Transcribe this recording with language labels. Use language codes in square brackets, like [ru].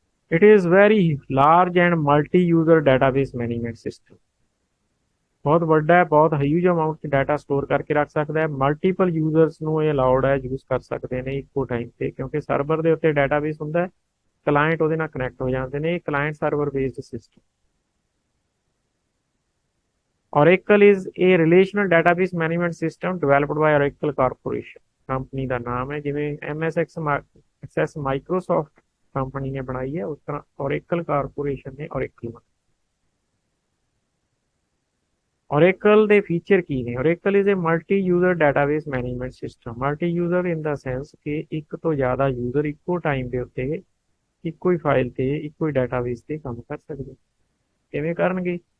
[en] It is very large and multi user database management system. [pa] बहुत ਵੱਡਾ ਹੈ, ਬਹੁਤ ਹਿਊਜ ਅਮਾਉਂਟ ਚ ਡਾਟਾ ਸਟੋਰ ਕਰਕੇ ਰੱਖ ਸਕਦਾ ਹੈ। ਮਲਟੀਪਲ ਯੂਜ਼ਰਸ ਨੂੰ ਇਹ ਅਲਾਉਡ ਹੈ, ਯੂਜ਼ ਕਰ ਸਕਦੇ ਨੇ ਇੱਕੋ ਟਾਈਮ ਤੇ, ਕਿਉਂਕਿ ਸਰਵਰ ਦੇ ਉੱਤੇ ਡਾਟਾਬੇਸ ਹੁੰਦਾ ਹੈ, ਕਲਾਇੰਟ ਉਹਦੇ ਨਾਲ ਕਨੈਕਟ ਹੋ ਜਾਂਦੇ ਨੇ। ਇਹ client server based system. [en] Oracle is a relational database management system developed by Oracle Corporation। [pa] Company ਦਾ ਨਾਮ ਹੈ, ਜਿਵੇਂ ਐਕਸੈਸ ਮਾਈਕਰੋਸੌਫਟ ਕੰਪਨੀ ਨੇ ਬਣਾਈ ਹੈ, ਉਸ ਤਰ੍ਹਾਂ Oracle ਕਾਰਪੋਰੇਸ਼ਨ ਨੇ Oracle ਬਣਾਈ। [en] Oracle [pa] ਦੇ ਫੀਚਰ ਕੀ ਨੇ? [en] Oracle is a multi-user database management system। multi-user in the sense [pa] ਕਿ ਇੱਕ ਤੋਂ ਜ਼ਿਆਦਾ ਯੂਜ਼ਰ ਇੱਕੋ ਟਾਈਮ ਦੇ ਉੱਤੇ ਇੱਕੋ ਹੀ ਫਾਈਲ ਤੇ ਇੱਕੋ ਹੀ ਡਾਟਾਬੇਸ ਤੇ ਕੰਮ ਕਰ ਸਕਦੇ। ਕਿਵੇਂ ਕਰਨਗੇ?